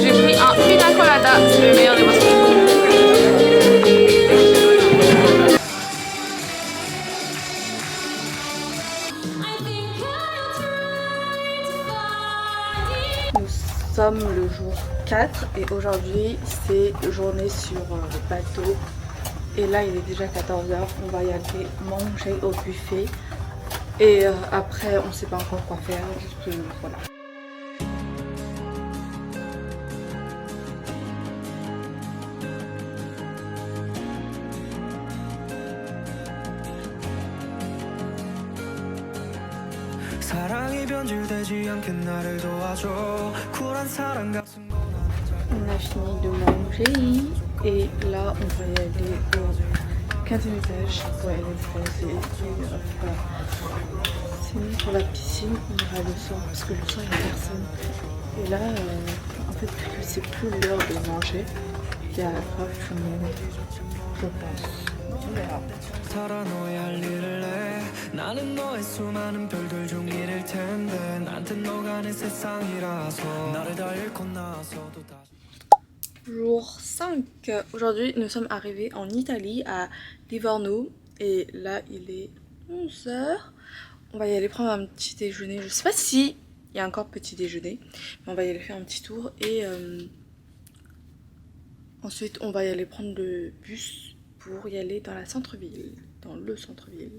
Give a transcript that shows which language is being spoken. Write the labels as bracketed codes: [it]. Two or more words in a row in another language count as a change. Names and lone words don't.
[fr] J'ai pris un pina colada, c'est le meilleur des boissons. Nous sommes le jour 4 et aujourd'hui c'est journée sur le bateau et là il est déjà 14h, on va y aller manger au buffet et après on sait pas encore quoi faire, juste voilà. [ko] 사랑이 변질되지 않게 나를 도와줘 쿨한 사랑 같은 건 [fr] On a fini de manger et là on va y aller au 15e étage pour aller se baser. Sinon pour la piscine on ira le soir parce que le soir il n'y a personne. Et là en fait vu que c'est plus l'heure de manger, il y a grave tout le monde je pense. On verra. [ko] 살아너야 할 일을 해 나는 너의 수많은 별들 중 일일 텐데 나한텐 너가 내 세상이라서 나를 다 잃고 나서도 다시 [fr] Jour 5. Aujourd'hui nous sommes arrivés en Italie à Livorno et là il est 11h. On va y aller prendre un petit déjeuner. Je sais pas si il y a encore petit déjeuner, mais on va y aller faire un petit tour et ensuite on va y aller prendre le bus pour y aller dans la centre-ville, dans le centre-ville.